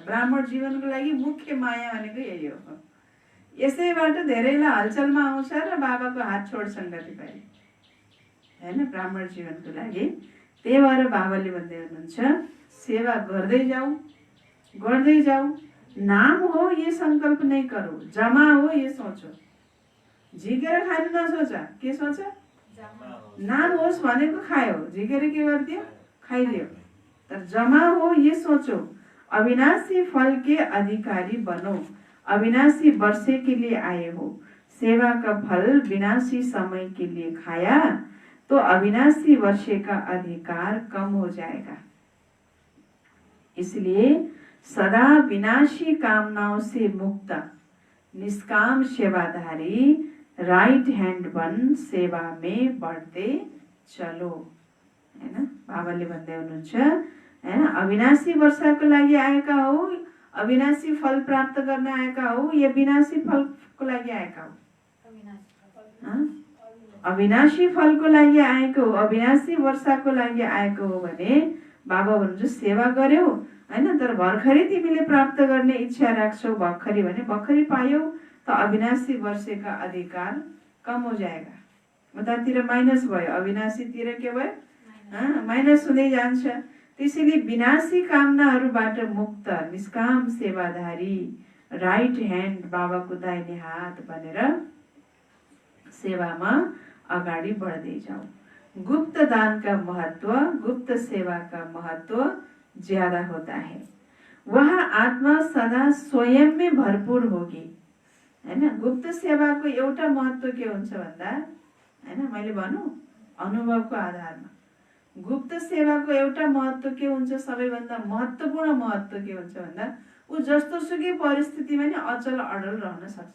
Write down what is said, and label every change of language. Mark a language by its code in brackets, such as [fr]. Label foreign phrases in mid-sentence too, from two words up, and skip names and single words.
[ne] ब्राह्मण जीवनको लागि मुख्य माया भनेको यही हो। यसैबाट धेरैलाई हलचलमा आउँछ र बाबाको हात छोड्छन् कतिपय होइन ब्राह्मण जीवनको लागि। त्यही भएर बाबाले भन्दै हुनुहुन्छ सेवा गर्दै जाऊ, गर्दै जाऊ। [hi] नाम हो ये संकल्प नहीं करो, जमा हो ये सोचो। [ne] झिकेर खानु नसोच। के सोच? नाम होस् भनेको खायो, झिकेर के गरिदियो? खाइदियो। [hi] तर जमा हो ये सोचो, अविनाशी फल के अधिकारी बनो। अविनाशी वर्षे के लिए आए हो, सेवा का फल विनाशी समय के लिए खाया तो अविनाशी वर्षे का अधिकार कम हो जाएगा। इसलिए सदा विनाशी कामनाओं से मुक्त निष्काम सेवाधारी [en] right hand [hi] बन सेवा में बढ़ते चलो। [ne] हैन बाबाले भन्दै हुनुहुन्छ हैन अविनाशी वर्षको लागि आएका हो, अविनाशी फल प्राप्त गर्न आएका हो या विनाशी फलको लागि आएका हो? अविनाशी फलको लागि आएको हो, अविनाशी वर्षको लागि आएको हो भने बाबा भन्नुहुन्छ सेवा गर्यौ हैन, तर भर्खरै तिमीले प्राप्त गर्ने इच्छा राख्छौ भर्खरै भने भर्खरै पायौ त [hi] अविनाशी वर्षे का अधिकार कम हो जाएगा। [ne] उतातिर माइनस भयो, अविनाशीतिर के भयो? माइनस हुँदै जान्छ। त्यसैले विनाशी कामनाहरूबाट मुक्त निष्काम सेवाधारी [en] right hand [ne] बाबाको दाहिने हात बनेर सेवामा अगाडि बढ्दै जाऊ। [hi] गुप्त दान का महत्व, गुप्त सेवा का महत्व ज्यादा होता है। वह आत्मा सदा स्वयं में भरपूर होगी। [ne] हैन गुप्त सेवाको एउटा महत्व के हुन्छ भन्दा हैन मैले भनौं अनुभवको आधारमा गुप्त सेवाको एउटा महत्व के हुन्छ, सबैभन्दा महत्त्वपूर्ण महत्व के हुन्छ भन्दा उ जस्तो सुकै परिस्थितिमा नि अचल अडल रहन सक्छ।